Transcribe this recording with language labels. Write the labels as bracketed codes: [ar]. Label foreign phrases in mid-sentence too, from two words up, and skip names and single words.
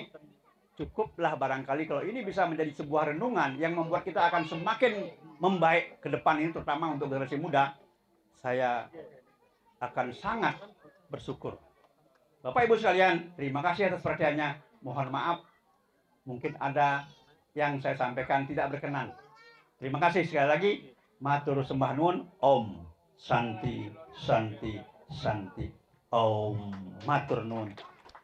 [id] Cukuplah barangkali kalau ini bisa menjadi sebuah renungan yang membuat kita akan semakin membaik ke depan ini, terutama untuk generasi muda. Saya akan sangat bersyukur. Bapak Ibu sekalian, terima kasih atas perhatiannya. Mohon maaf, mungkin ada yang saya sampaikan tidak berkenan. Terima kasih sekali lagi. [jv] Matur sembah nuwun. [sa] Om Santi Santi Santi. [jv] Om matur nuwun.